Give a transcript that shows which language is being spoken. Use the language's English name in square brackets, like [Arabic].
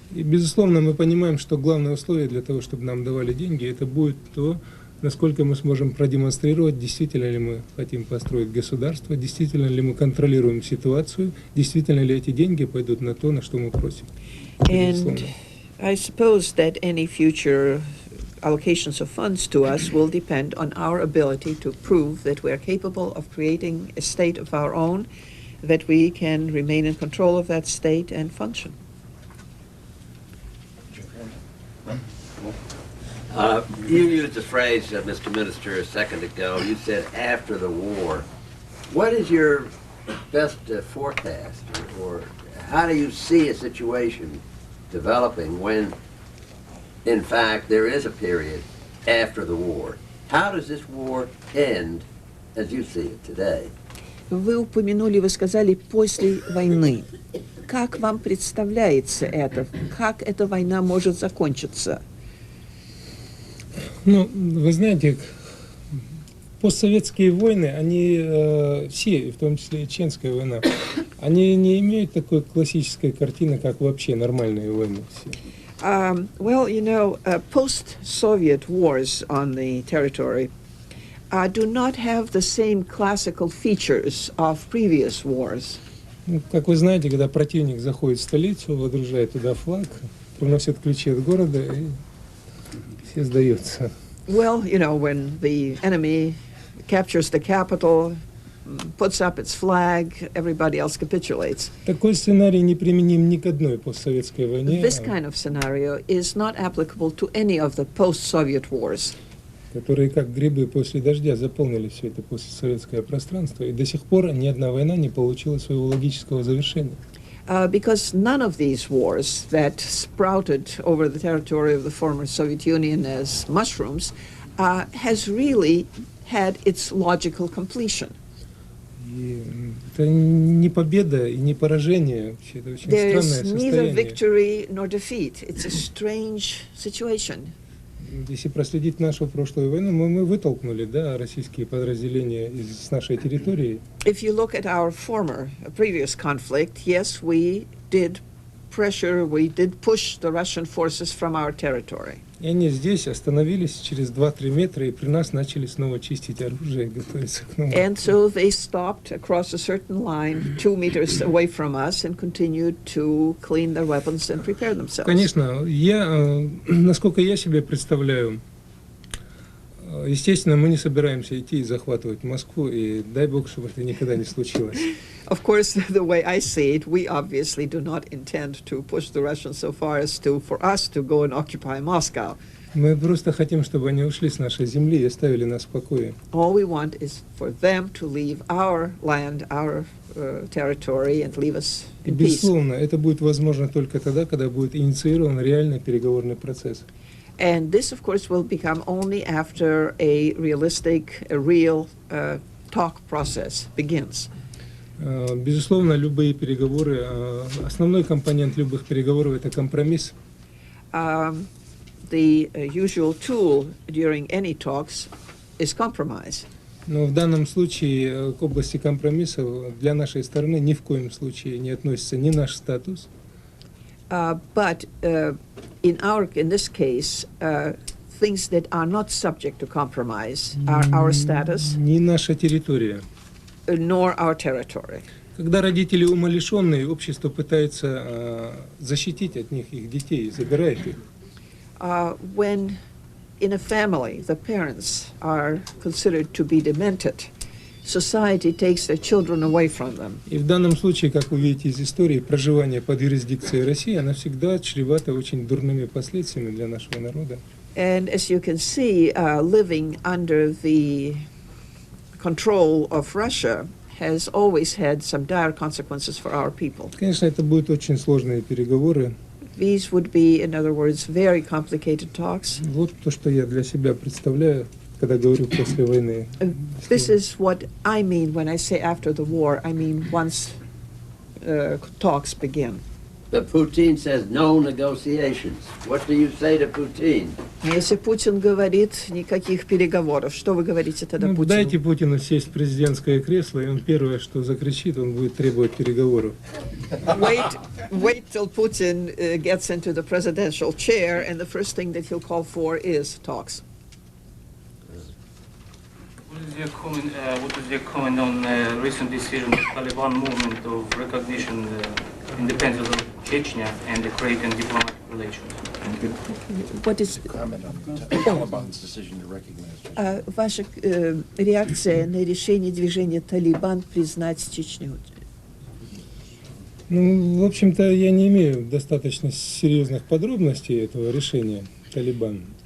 [Russian] И, безусловно, мы понимаем, что главное условие для того, чтобы нам давали деньги, это будет то, насколько мы сможем продемонстрировать, действительно ли мы хотим построить государство, действительно ли мы контролируем ситуацию, действительно ли эти деньги пойдут на то, на что мы просим. [English] And I suppose that any future allocations of funds to us will depend on our ability to prove that we are capable of creating a state of our own, that we can remain in control of that state and function. You used the phrase, Mr. Minister, a second ago. You said after the war. What is your best forecast, or how do you see a situation developing when, in fact, there is a period after the war? How does this war end as you see it today? [Russian] Вы сказали «после войны». Как вам представляется это? Как эта война может закончиться? Ну, вы знаете, постсоветские войны, они все, в том числе и Чеченская война, они не имеют такой классической картины, как вообще нормальные войны все. [English] Well, you know, post-Soviet wars on the territory do not have the same classical features of previous wars. [Russian] Ну, как вы знаете, когда противник заходит в столицу, водружает туда флаг, приносят ключи от города, и все сдаются. [English] Well, you know, when the enemy captures the capital, puts up its flag, everybody else capitulates. [Russian] Такой сценарий не применим ни к одной постсоветской войне, [English] This kind of scenario is not applicable to any of the post-Soviet wars, [Russian] которые как грибы после дождя заполнили все это постсоветское пространство, и до сих пор ни одна война не получила своего логического завершения. [English] because none of these wars that sprouted over the territory of the former Soviet Union as mushrooms has really had its logical completion. [Russian] И это не победа и не поражение. Вообще, это очень [English] There [Russian] странное [English] is neither victory nor defeat. It's a strange situation. [Russian] Если проследить нашу прошлую войну, мы вытолкнули, да, российские подразделения с нашей территории. [English] If you look at our previous conflict, yes, we did push the Russian forces from our territory. [Russian] И они здесь остановились через 2-3 метра, и при нас начали снова чистить оружие и готовиться к новому. [English] And so they stopped across a certain line 2 meters away from us and continued to clean their weapons and prepare themselves. [Russian] Конечно, насколько я себе представляю, естественно, мы не собираемся идти и захватывать Москву, и дай Бог, чтобы это никогда не случилось. [English] Of course, the way I see it, we obviously do not intend to push the Russians so far as for us to go and occupy Moscow. [Russian] Мы просто хотим, чтобы они ушли с нашей земли и оставили нас в покое. [English] All we want is for them to leave our land, our territory, and leave us [Russian] И, [English] in peace. [Russian] безусловно, это будет возможно только тогда, когда будет инициирован реальный переговорный процесс. [English] And this, of course, will become only after a real talk process begins. [Russian] Безусловно, любые переговоры, основной компонент любых переговоров – это компромисс. [English] The usual tool during any talks is compromise. [Russian] Но в данном случае к области компромиссов для нашей стороны ни в коем случае не относится ни наш статус, [English] But in this case, things that are not subject to compromise are our status, [Russian] ни наша территория. [English] nor our territory. [Russian] Когда родители умалишенные, общество пытается защитить от них их детей, забирает их. [English] When in a family the parents are considered to be demented, society takes their children away from them. [Russian] И в данном случае, как вы видите из истории, проживание под юрисдикцией России, оно всегда чревато очень дурными последствиями для нашего народа. [English] And as you can see, living under the control of Russia has always had some dire consequences for our people. [Russian] Конечно, это будут очень сложные переговоры. [English] These would be, in other words, very complicated talks. Вот то, что я для себя представляю, когда говорю после войны. This is what I mean when I say after the war. I mean once talks begin. But Putin says no negotiations. What do you say to Putin? [Russian] Если Путин говорит никаких переговоров, что вы говорите тогда Путину? Дайте Путину сесть в президентское кресло, и он первое, что закричит, он будет требовать переговоров. [English] Wait till Putin gets into the presidential chair, and the first thing that he'll call for is talks. What is your comment on recent decision of Taliban movement of recognition independence of Chechnya and creating diplomatic relations? What is comment on Taliban's decision to recognize Chechnya? [Russian] Ваша реакция на решение движения Талибан признать Чечню? Ну, в общем-то, я не имею достаточно серьезных подробностей этого решения Талибан.